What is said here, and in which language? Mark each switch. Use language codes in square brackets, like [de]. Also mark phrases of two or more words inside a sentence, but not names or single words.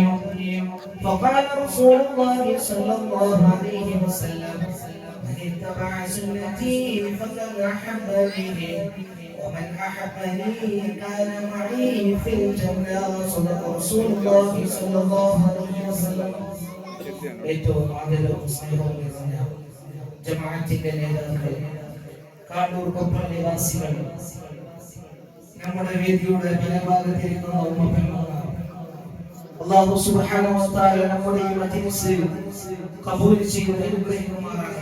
[ar] فقال رسول الله صلى الله عليه وسلم من اتبع سنتي فقد أحبني ومن أحبني كان معي في الجنة. صدق رسول الله صلى الله عليه وسلم. [ml] ഏറ്റവും ആദരവും സ്നേഹവും നിറഞ്ഞ ജമാഅത്തിന്റെ നേതാക്കൾ, കാടൂർ കൊപ്ര നിവാസികൾ, നമ്മുടെ വേദിയുടെ പരഭാഗത്തിരിക്കുന്ന ഉമ്മപ്പെന്മാരാണ്. അല്ലാഹു [ar] سبحانه وتعالى [ml] നമ്മുടെ ഈ മജ്‌ലിസ് ഖബൂൽ ചെയ്ത് അനുഗ്രഹിക്കുമാറാകട്ടെ.